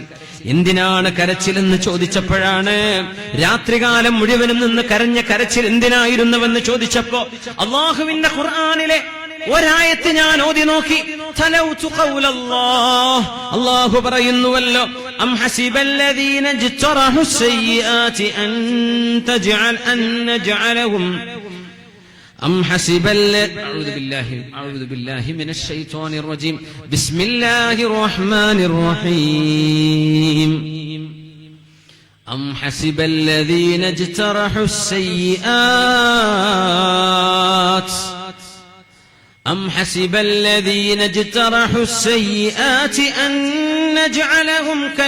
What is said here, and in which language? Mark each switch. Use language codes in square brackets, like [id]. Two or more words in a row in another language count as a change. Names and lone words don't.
[ml] എന്തിനാണ് കരച്ചിലെന്ന് ചോദിച്ചപ്പോഴാണ്, രാത്രികാലം മുഴുവനും നിന്ന് കരഞ്ഞ കരച്ചിൽ എന്തിനായിരുന്നുവെന്ന് ചോദിച്ചപ്പോ അല്ലാഹുവിന്റെ ഖുർആനിലെ ഒരായത്ത് ഞാൻ ഓതി നോക്കി. [ar] تلوت قول الله, [ml] അല്ലാഹു പറയുന്നുവല്ലോ, [ar] أم حسب الذين اجترحوا السيئات أن نجعلهم أم حسب أعوذ بالله من الشيطان الرجيم بسم الله الرحمن الرحيم أم حسب الذين اجترحوا السيئات أم حسب الذين اجترحوا السيئات أن نجعلهم